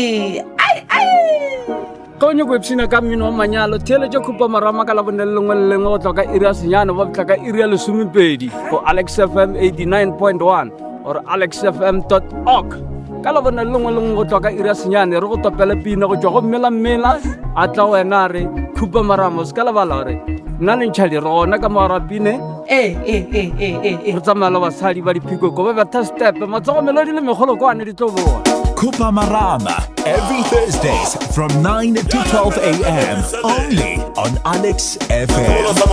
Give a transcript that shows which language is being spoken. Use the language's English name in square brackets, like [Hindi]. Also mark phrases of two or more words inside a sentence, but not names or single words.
[Northern Sotho] ka o nyako epsina ka mmino wa manyalo theeletša khupa marama ka labone le lengwe le lengwe go tloka iri ya senyane ba bitla ka iri ya lesomepedi go Alex FM 89.1 or alexfm.org ka labone le lengwe le lengwe go tloka iri ya senyane re go topele pina go tšwa go mmela a tla wena re khupa marama o se ka lebala gore nna le ntšhadi re gona ka moarapine re tsamaya le basadi ba diphiko ko ba betha stepe matsogomelodi le megolokwane di tlo boa Khupa Marama, [English] every Thursdays from 9 to 12 a.m. only on Alex FM.